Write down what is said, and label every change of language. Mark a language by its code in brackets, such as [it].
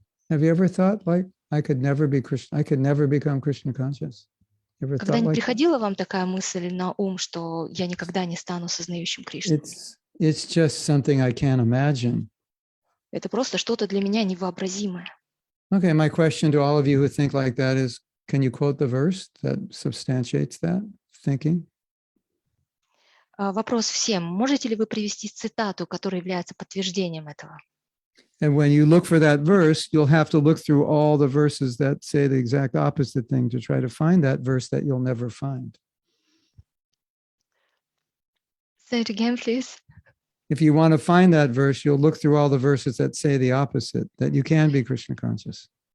[en] Have you ever thought like, I could never be Krishna, I could never become Krishna conscious? You ever [ru] Когда [en] thought [ru] не [en] like that? [ru] приходила вам такая мысль на ум, что я никогда не стану сознающим Кришну? [en] It's just something I can't imagine. [ru] Это просто что-то для меня невообразимое. [en] Okay, my question to all of you who think like that is, can you quote the verse that substantiates that thinking? [ru] Вопрос всем. Можете ли вы привести цитату, которая является подтверждением этого? [en] And when you look for that verse, you'll have to look through all the verses that say the exact opposite thing to try to find that verse that you'll never find. Say it again, please. If you want to find that verse, you'll look through all the verses that say the opposite, that you can be Krishna conscious.